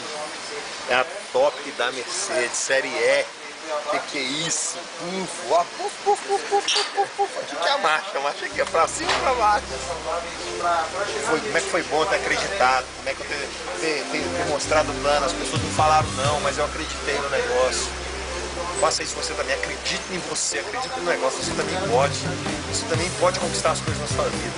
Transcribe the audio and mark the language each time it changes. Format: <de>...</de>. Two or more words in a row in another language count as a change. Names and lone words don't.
<pt>É a top da Mercedes, série E. Que é isso? Puf, ó, puf, puf, puf, puf, puf, puf. Aqui que é a marcha aqui é pra cima e pra baixo. Como é que foi bom ter acreditado, como é que eu ter mostrado o plano, as pessoas não falaram não, mas eu acreditei no negócio. Faça isso você também, acredite em você, acredite no negócio, você também pode conquistar as coisas na sua vida.</pt>